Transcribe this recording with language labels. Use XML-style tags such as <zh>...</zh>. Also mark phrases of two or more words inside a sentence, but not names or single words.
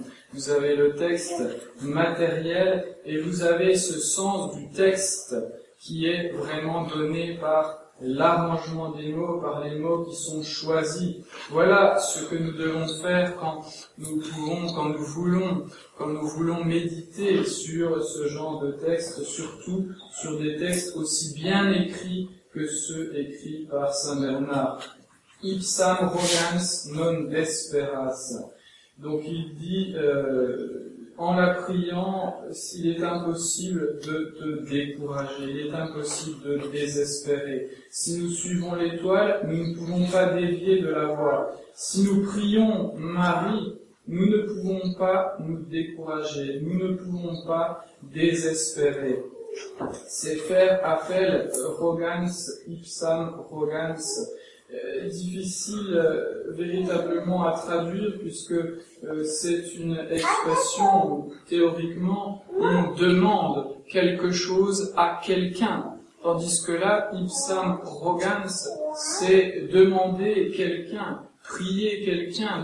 <fr>Vous avez le texte matériel et vous avez ce sens du texte qui est vraiment donné par l'arrangement des mots, par les mots qui sont choisis. Voilà ce que nous devons faire quand nous voulons méditer sur ce genre de texte, surtout sur des textes aussi bien écrits que ceux écrits par Saint Bernard.</fr> <la>Ipsam rogans non desperas.</la> <fr>Donc il dit, en la priant, s'il est impossible de te décourager, il est impossible de désespérer. Si nous suivons l'étoile, nous ne pouvons pas dévier de la voie. Si nous prions Marie, nous ne pouvons pas nous décourager, nous ne pouvons pas désespérer. C'est faire appel,</fr> <la>rogans, ipsam rogans,</la> <fr>difficile véritablement à traduire puisque c'est une expression où théoriquement on demande quelque chose à quelqu'un, tandis que là,</fr> <la>ipsam rogans,</la> <fr>c'est demander quelqu'un, prier quelqu'un.</fr>